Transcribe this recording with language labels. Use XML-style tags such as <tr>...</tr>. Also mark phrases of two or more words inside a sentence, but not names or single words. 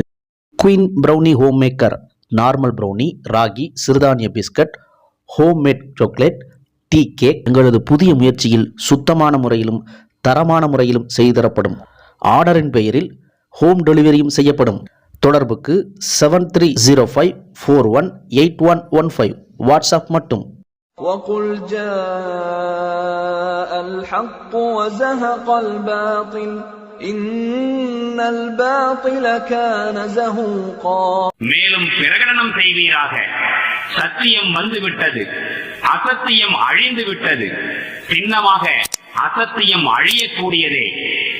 <ta>குயின் ப்ரௌனி</ta> <en>home maker, normal brownie,</en> <ta>ராகி, சிறுதானிய பிஸ்கட்,</ta> <en>homemade chocolate, tea cake</en> <ta>எங்களது புதிய முயற்சியில் சுத்தமான முறையிலும் தரமான முறையிலும் செய்தரப்படும். ஆர்டரின் பெயரில்</ta> <en>home delivery</en> <ta>செய்யப்படும். தொடர்புக்கு 7305418115. வாட்ஸ்அப் மட்டும்.</ta> <ar>وَقُلْ جَاءَ الْحَقُّ وَزَهَقَ الْبَاطِلُ إِنَّ الْبَاطِلَ كَانَ زَهُوقًا.</ar> <ta>மேலும் பிரகடனம் செய்வீராக, சத்தியம் வந்துவிட்டது, அசத்தியம் அழிந்து விட்டது. சின்னமாக அசத்தியம் அழியக்கூடியதே.</ta>